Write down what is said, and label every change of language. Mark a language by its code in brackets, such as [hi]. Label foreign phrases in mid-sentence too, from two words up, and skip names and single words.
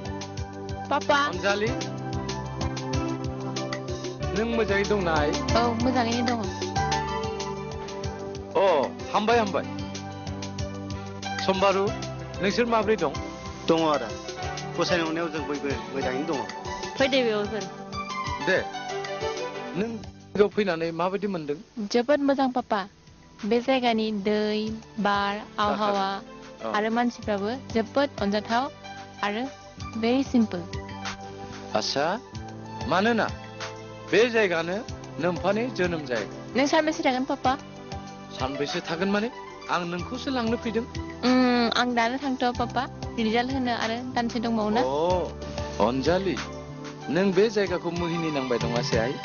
[brx] Papa. अनजालि नों मोजाङै दंना आइ? मोजाङैनो दङ. हामबाय हामबाय. समबारु नोंसोर माब्रै दं? दङ आदा गसाइनि अननायाव जों बयबो मोजाङैनो दङ. फैदो बेयावफोर. दे नों जायगायाव फैनानै माबायदि मोनदों? जोबोद मोजां पापा. बे जायगानि दै, बार, आबहावा आरो मानसिफ्राबो जोबोद अनजाथाव आरो [en] very simple. [brx] आच्छा मानोना बे जायगानो नोम्फानि जोनोम जायगा. नों सानबेसे थागोन पापा? सानबेसे थागोन माने आं नोंखौसो लांनो फैदों. आं दानो थांथ'आ पापा. रिजाल्ट होनो आरो दानसे दंबावो ना? अनजालि नों बे जायगाखौ मोहिनी नांबाय दङासै आइ?